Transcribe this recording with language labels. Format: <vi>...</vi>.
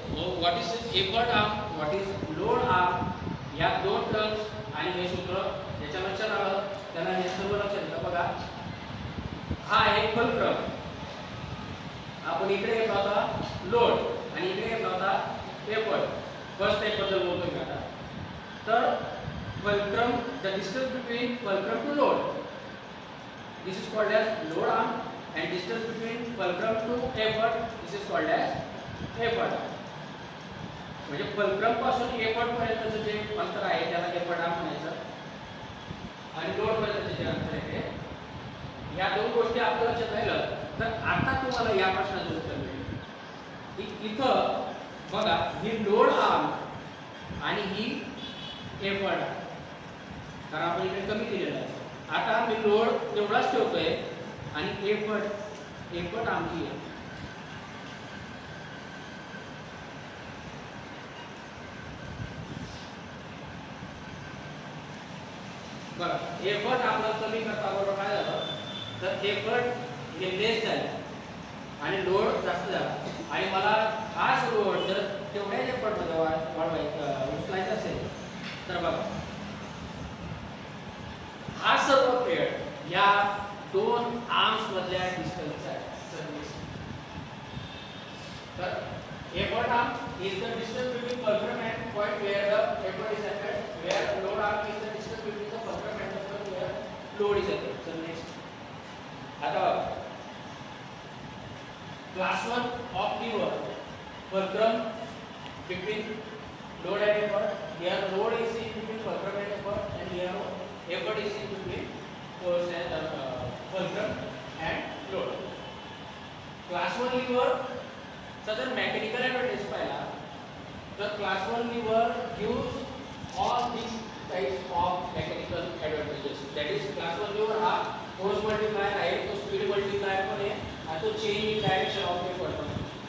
<en>what is effort arm, what is load arm,</en> <mr>या 2 terms आणि हे सूत्र याच्या लक्षात आलं त्याला हे सर्व लक्षात येतं. बघा हा आहे फुलक्रम, आपण इकडे येतो आता लोड आणि इकडे येतो आता एफर्ट. फर्स्ट टाइप बद्दल बोलतोय मी आता.</mr> <en>तर fulcrum, the distance between fulcrum to load, this is called as load arm, and distance between fulcrum to effort, this is called as effort.</en> <mr>म्हणजे fulcrum पासून effort पर्यंतचं जे अंतर आहे त्याला effort arm म्हणायचं आणि लोड पर्यंतचे जे अंतर आहे या 2 गोष्टी आपल्या लक्षात राहिलं तर आता तुम्हाला या प्रश्नाचं उत्तर मिळेल. इथं बघा ही लोड आर्म आणि ही एफर्ट आर्म, कारण आपण इकडे कमी दिलेलं आहे. आता मी लोड तेवढाच ठेवतोय आणि एफर्ट आमची आहे. बघा एफर्ट आपला कमी करता बरोबर काय झालं तर एफर्ट हे लेस झाले आणि लोड जास्त झाला आणि मला हाच लोड जर तेवढ्याच एफर्टमध्ये वाढवायचं उचलायचं असेल तर बघा हा सर्व खेळ या 2 आर्म्स मधल्या डिस्टन्स आहे.</mr> <en>तर effort arm is the distance between fulcrum and point where the effort is applied, where load arm is the distance between the fulcrum and the point where load is applied. So next आता class 1 of lever, fulcrum between load and effort. Here load is in between fulcrum and effort, and here effort is in between force and fulcrum and load. Class 1 lever</en> <mr>जर</mr> <en>mechanical advantage</en> <mr>पाहिला तर</mr> <en>Class 1 lever gives all these types of mechanical advantages. That is</en> <mr>class 1 liver हा force multiplier आहे, तो speed multiplier पण आहे आणि तो change in direction of effort पण आहे.</mr>